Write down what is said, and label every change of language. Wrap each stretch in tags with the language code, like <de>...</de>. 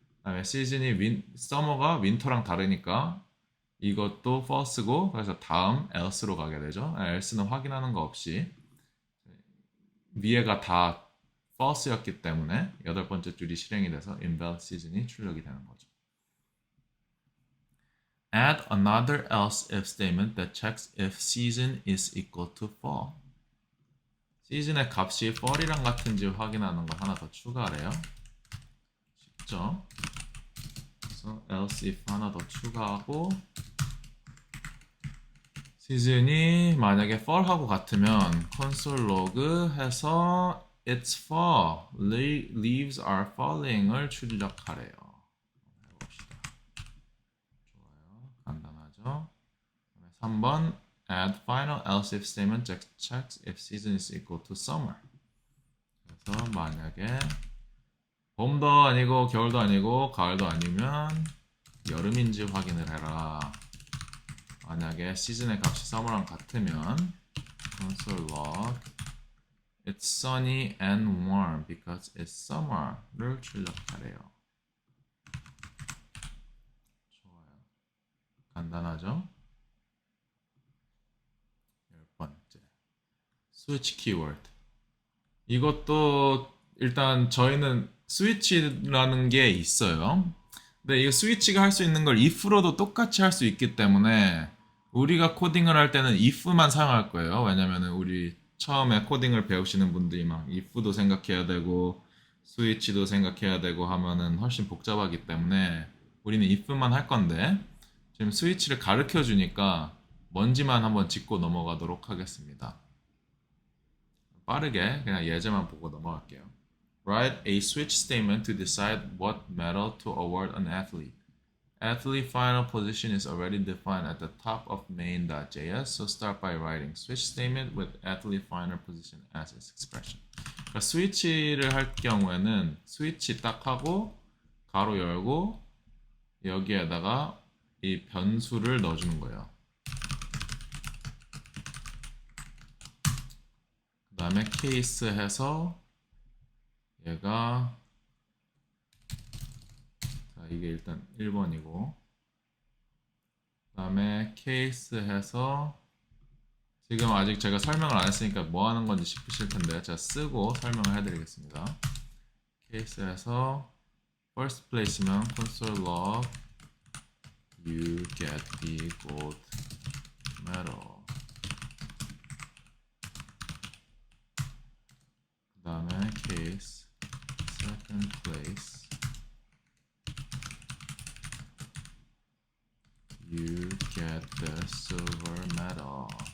<ko>그다음에 시즌이 서머가 윈터랑 다르니까 이것도 false고 그래서 다음 else로 가게 되죠. else는 확인하는 거 없이 위에가 다 false였기 때문에 여덟 번째 줄이 실행이 돼서 invalid season이 출력이 되는 거죠.</ko> <en>Add another else if statement that checks if season is equal to fall.</en> <ko>시즌의 값이 fall이랑 같은지 확인하는 거 하나 더 추가하래요. 쉽죠? 그래서 else if 하나 더 추가하고 시즌이 만약에 fall하고 같으면 console log 해서</ko> <en>it's fall, leaves are falling</en> <ko>을 출력하래요. 해봅시다. 좋아요. 간단하죠?</ko> <en>3번 add final else if statement checks if season is equal to summer.</en> <ko>그래서 만약에 봄도 아니고 겨울도 아니고 가을도 아니면 여름인지 확인을 해라. 만약에 시즌의 값이 summer랑 같으면 console log</ko> <en>it's sunny and warm because it's summer</en> <ko>를 출력하래요. 좋아요. 간단하죠? 10번째 switch keyword. 이것도 일단 저희는 스위치라는 게 있어요. 근데 이거 스위치가 할 수 있는 걸 if로도 똑같이 할 수 있기 때문에 우리가 코딩을 할 때는 if만 사용할 거예요. 왜냐면은 우리 처음에 코딩을 배우시는 분들이 막 if도 생각해야 되고 스위치도 생각해야 되고 하면은 훨씬 복잡하기 때문에 우리는 if만 할 건데 지금 스위치를 가르쳐 주니까 뭔지만 한번 짚고 넘어가도록 하겠습니다. 빠르게 그냥 예제만 보고 넘어갈게요.</ko> <en>Write a switch statement to decide what medal to award an athlete. Athlete final position is already defined at the top of main.js, so start by writing switch statement with athlete final position as its expression.</en> <ko>그러니까 스위치를 할 경우에는 스위치 딱 하고 가로 열고 여기에다가 이 변수를 넣어주는 거예요. 그 다음에 케이스 해서 얘가 자 이게 일단 1번이고 그 다음에 케이스 해서 지금 아직 제가 설명을 안 했으니까 뭐 하는 건지 싶으실 텐데 제가 쓰고 설명을 해드리겠습니다. 케이스 해서</ko> <en>first place면 console log you get the gold medal.</en> <ko>그 다음에</ko> <en>case second place you get the silver medal.</en>